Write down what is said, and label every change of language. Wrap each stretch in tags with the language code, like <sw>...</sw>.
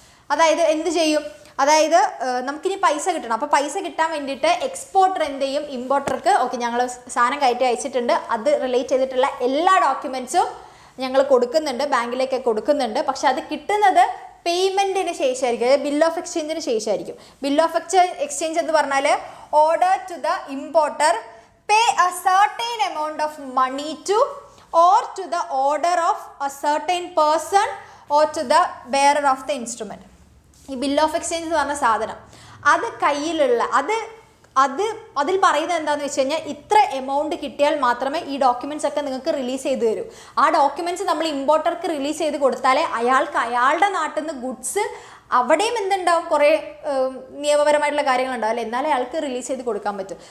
<ml>അതായത് എന്ത് ചെയ്യും, അതായത് നമുക്കിനി പൈസ കിട്ടണം. അപ്പോൾ പൈസ കിട്ടാൻ വേണ്ടിയിട്ട് എക്സ്പോർട്ടർ എന്ത് ചെയ്യും, ഇമ്പോർട്ടർക്ക് ഓക്കെ ഞങ്ങൾ സാധനം കയറ്റി അയച്ചിട്ടുണ്ട്, അത് റിലേറ്റ് ചെയ്തിട്ടുള്ള എല്ലാ ഡോക്യുമെൻറ്റ്സും ഞങ്ങൾ കൊടുക്കുന്നുണ്ട്, ബാങ്കിലേക്ക് കൊടുക്കുന്നുണ്ട്. പക്ഷെ അത് കിട്ടുന്നത് പേയ്മെൻറ്റിന് ശേഷമായിരിക്കും, അതായത് ബിൽ ഓഫ് എക്സ്ചേഞ്ചിന് ശേഷമായിരിക്കും.</ml> <en>bill of exchange</en> <ml>എന്ന് പറഞ്ഞാൽ</ml> <en>Order to the importer pay a certain amount of money to or to the order of a certain person or to the bearer of the instrument.</en> <ml>ഈ bill of exchange എന്ന് പറഞ്ഞ സാധനം അത് കയ്യിലുള്ള അതിൽ പറയുന്നത് എന്താണെന്ന് വെച്ച് കഴിഞ്ഞാൽ ഇത്ര എമൗണ്ട് കിട്ടിയാൽ മാത്രമേ ഈ ഡോക്യുമെൻറ്റ്സ് ഒക്കെ നിങ്ങൾക്ക് റിലീസ് ചെയ്ത് തരൂ. ആ ഡോക്യുമെൻറ്റ്സ് നമ്മൾ ഇമ്പോർട്ടർക്ക് റിലീസ് ചെയ്ത് കൊടുത്താലേ അയാൾക്ക് അയാളുടെ നാട്ടിൽ നിന്ന് ഗുഡ്സ് അവിടെയും എന്തുണ്ടാവും, കുറേ നിയമപരമായിട്ടുള്ള കാര്യങ്ങളുണ്ടാവും, അല്ലേ, എന്നാലേ അയാൾക്ക് റിലീസ് ചെയ്ത് കൊടുക്കാൻ പറ്റും.</ml>